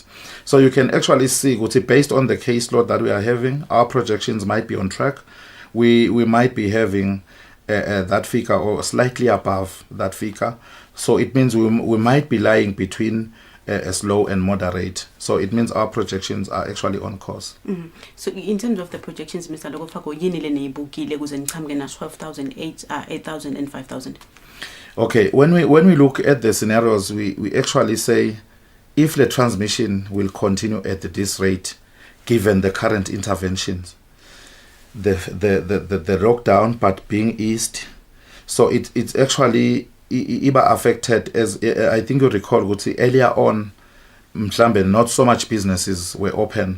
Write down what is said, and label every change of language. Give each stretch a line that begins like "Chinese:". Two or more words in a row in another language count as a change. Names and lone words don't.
English: So you can actually see, based on the caseload that we are having, our projections might be on track. We might be having that figure or slightly above that figure. So it means we might be lying between slow and moderate. So it means our projections are actually on course. Mm-hmm. So in terms of the projections, Mr.
Swati: Logofako, yini le niyibukile kuze nichamke na 12,000, 8,000 and 5,000?
English: Okay, when we look at the scenarios, we actually say if the transmission will continue at this rate, given the current interventions, the lockdown but being eased, so it's actually affected, as I think you recall, earlier on, not so much businesses were open.